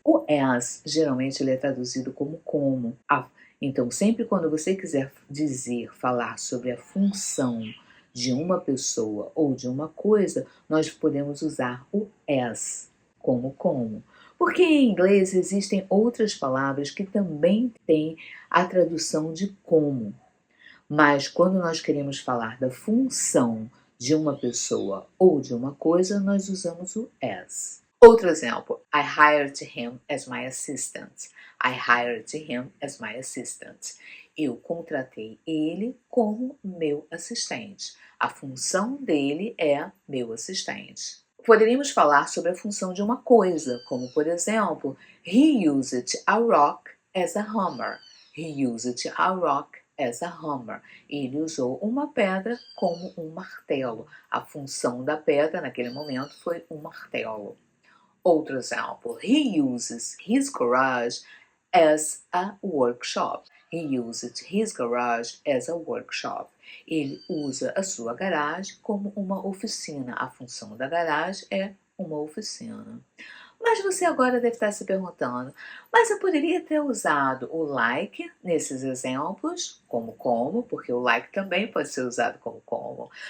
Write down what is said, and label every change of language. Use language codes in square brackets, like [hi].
[pt] O as, geralmente, ele é traduzido como. Então, sempre quando você quiser falar sobre a função de uma pessoa ou de uma coisa, nós podemos usar o as como. Porque em inglês existem outras palavras que também têm a tradução de como. Mas quando nós queremos falar da função de uma pessoa ou de uma coisa, nós usamos o as. Outro exemplo, [en] I hired him as my assistant. I hired him as my assistant. [pt] Eu contratei ele como meu assistente. A função dele é meu assistente. Poderíamos falar sobre a função de uma coisa, como por exemplo, [en] he used a rock as a hammer. He used a rock as a hammer. [pt] Ele usou uma pedra como um martelo. A função da pedra naquele momento foi um martelo. Outro exemplo, [en] he uses his garage as a workshop. He used his garage as a workshop. [pt] Ele usa a sua garagem como uma oficina. A função da garagem é uma oficina. Mas você agora deve estar se perguntando, mas eu poderia ter usado o like nesses exemplos, como, porque o like também pode ser usado como.